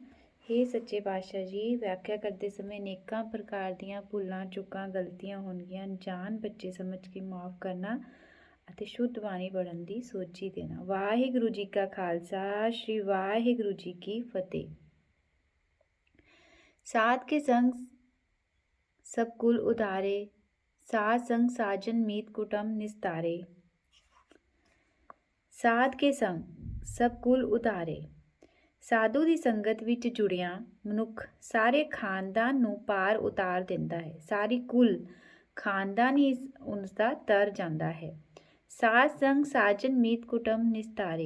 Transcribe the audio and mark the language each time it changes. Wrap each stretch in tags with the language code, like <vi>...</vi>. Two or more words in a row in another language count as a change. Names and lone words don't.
<pa>ਹੇ ਸੱਚੇ ਪਾਤਸ਼ਾਹ ਜੀ, ਵਿਆਖਿਆ ਕਰਦੇ ਸਮੇਂ ਅਨੇਕਾਂ ਪ੍ਰਕਾਰ ਦੀਆਂ ਭੁੱਲਾਂ ਚੁੱਕਾਂ ਗਲਤੀਆਂ ਹੋਣਗੀਆਂ, ਜਾਣ ਬੱਚੇ ਸਮਝ ਕੇ ਮਾਫ ਕਰਨਾ ਅਤੇ ਸ਼ੁੱਧ ਬਾਣੀ ਪੜ੍ਹਨ ਦੀ ਸੋਝੀ ਦੇਣਾ। ਵਾਹਿਗੁਰੂ ਜੀ ਕਾ ਖਾਲਸਾ ਸ਼੍ਰੀ ਵਾਹਿਗੁਰੂ ਜੀ ਕੀ ਫਤਿਹ।</pa> <hi>साध के संग सब कुल उधारे, साध संग साजन मीत कुटुम निस्तारे।</hi> <pa>ਸਾਧ ਕੇ ਸੰਗ ਸਭ ਕੁਲ ਉਤਾਰੇ। ਸਾਧੂ ਦੀ ਸੰਗਤ ਵਿੱਚ ਜੁੜਿਆ ਮਨੁੱਖ ਸਾਰੇ ਖਾਨਦਾਨ ਨੂੰ ਪਾਰ ਉਤਾਰ ਦਿੰਦਾ ਹੈ। ਸਾਰੀ ਕੁਲ ਖਾਨਦਾਨ ਹੀ ਉਸ ਦਾ ਤਰ ਜਾਂਦਾ ਹੈ। ਸਾਧ ਸੰਗ ਸਾਜਨ ਮੀਤ ਕੁਟੁਮ ਨਿਸਤਾਰੇ।</pa>